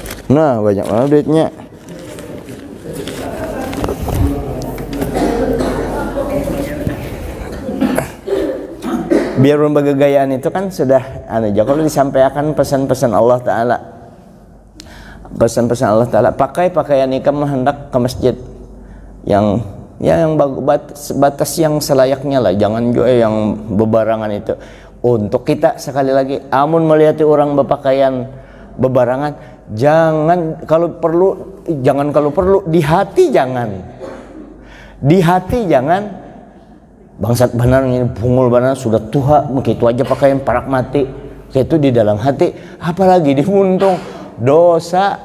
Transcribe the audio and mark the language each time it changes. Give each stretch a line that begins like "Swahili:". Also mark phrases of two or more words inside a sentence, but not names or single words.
Indonesian: Nah, banyak banget duitnya. Biar bergayaan itu kan sudah kalau disampaikan pesan-pesan Allah Ta'ala, pesan-pesan Allah Ta'ala, pakai pakaian ikam hendak ke masjid yang batas yang selayaknya lah, jangan juga yang bebarangan itu. Untuk kita sekali lagi, amun melihat orang berpakaian bebarangan,
Banjar: jangan kalau perlu di hati jangan bangsat benar ini pungul benar sudah tua begitu aja pakaian parak mati kayak itu di dalam hati, apalagi di muntung dosa.